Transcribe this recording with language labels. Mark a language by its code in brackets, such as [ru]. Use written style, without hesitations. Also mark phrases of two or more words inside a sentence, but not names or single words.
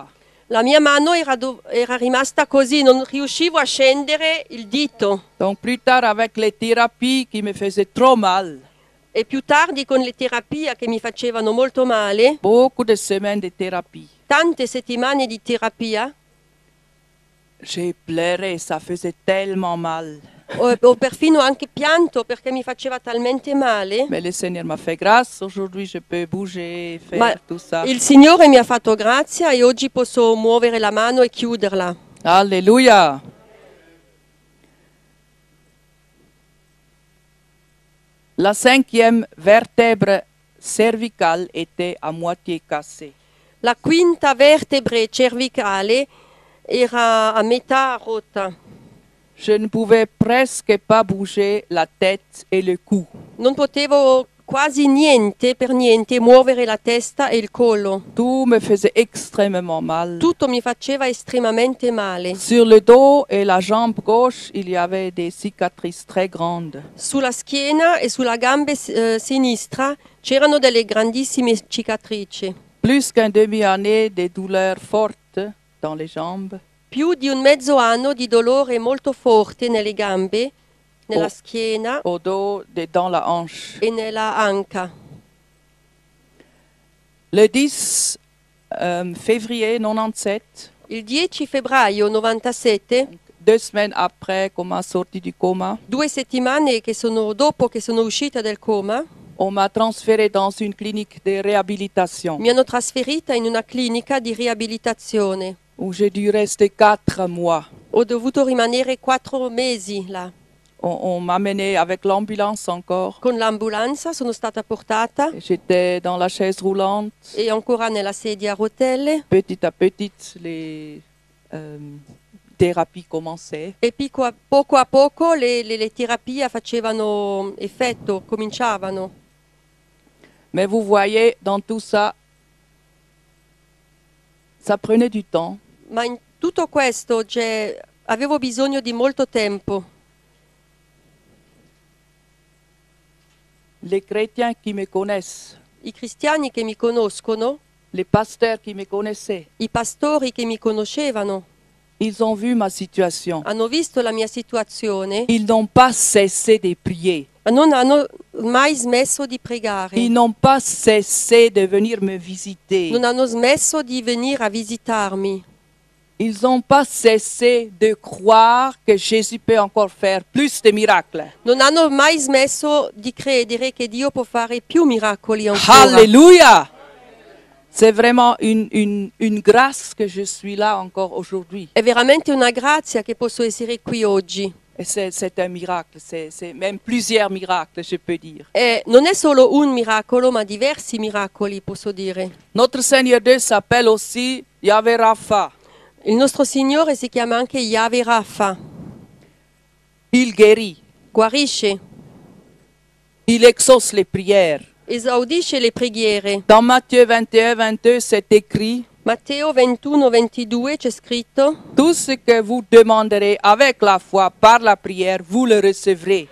[it] La mia mano era rimasta così, non riuscivo a scendere il dito. [fr] Donc plus tard, avec les thérapies qui me faisaient trop mal, [it] E più tardi con le terapie che mi facevano molto male, [fr] beaucoup de semaines de thérapie, [it] tante settimane di terapia, [fr] j'ai pleuré, ça faisait tellement mal. [it] ho perfino anche pianto perché mi faceva talmente male. [fr] Mais le Seigneur m'a fait grâce, aujourd'hui je peux bouger, faire [it] Ma [fr] tout ça. [it] il Signore mi ha fatto grazia e oggi posso muovere la mano e chiuderla. [fr] Alléluia. La 5e vertèbre cervicale était à moitié cassée. [it] La quinta vertebre cervicale era a metà rotta. [fr] Je ne pouvais presque pas bouger la tête et le cou. [it] Non potevo quasi niente, per niente, muovere la testa e il collo. [fr] Tout me faisait extrêmement mal. [it] Tutto mi faceva estremamente male. [fr] Sur le dos et la jambe gauche, il y avait des cicatrices très grandes. [it] Sulla schiena e sulla gamba sinistra c'erano delle grandissime cicatrici. [fr] Plus qu'un demi-année de douleurs fortes dans les jambes. [it] Più di un mezzo anno di dolore molto forte nelle gambe, nella schiena [fr] Au dos et dans la hanche. [it] e nella anca. [fr] Le 10 février 97, [it] Il 10 febbraio 97, [fr] 2 semaines après qu'on m'a sorti du coma, [it] 2 settimane dopo che sono uscita del coma, [fr] on m'a transféré dans une clinique de réhabilitation [it] mi hanno trasferita in una clinica di riabilitazione. [fr] où j'ai dû rester 4 mois. [it] Ho dovuto rimanere 4 mesi là. [fr] On m'a mené avec l'ambulance encore. [it] Con l'ambulanza sono stata portata [fr] J'étais dans la chaise roulante. [it] e ancora nella sedia a rotelle [fr] Petit à petit, les thérapies commençaient. [it] e poco a poco le terapie facevano effetto, cominciavano. [fr] Mais vous voyez, dans tout ça, ça prenait du temps. [it] Ma in tutto questo avevo bisogno di molto tempo. [fr] Les chrétiens qui me connaissent, [it] I cristiani che mi conoscono, [fr] les pasteurs qui me connaissaient, [it] i pastori che mi conoscevano, [fr] ils ont vu ma situation. [it] hanno visto la mia situazione, [fr] Ils n'ont pas cessé de prier. [it] ma non hanno mai smesso di pregare. [fr] Ils n'ont pas cessé de venir me visiter. [it] Non hanno smesso di venire a visitarmi. [fr] Ils n'ont pas cessé de croire que Jésus peut encore faire plus de miracles. [it] Non hanno mai smesso di credere che Dio può fare più miracoli ancora. [fr] Alléluia! C'est vraiment une grâce que je suis là encore aujourd'hui. [it] È veramente una grazia che posso essere qui oggi. [fr] Et c'est un miracle, c'est même plusieurs miracles, je peux dire. [it] E non è solo un miracolo, ma diversi miracoli, posso dire. [fr] Notre Seigneur Dieu s'appelle aussi Yahweh Rapha. [it] Il nostro Signore si chiama anche Yahweh Rapha. [fr] Il guérit, [it] Guarisce, [fr] il exauce les prières. [it] esaudisce le preghiere. [fr] Dans Matthieu 21, 22, c'est écrit: [it] Matteo 21, 22 c'è scritto: [fr] tout ce que vous demanderez avec la foi par la prière, vous le recevrez.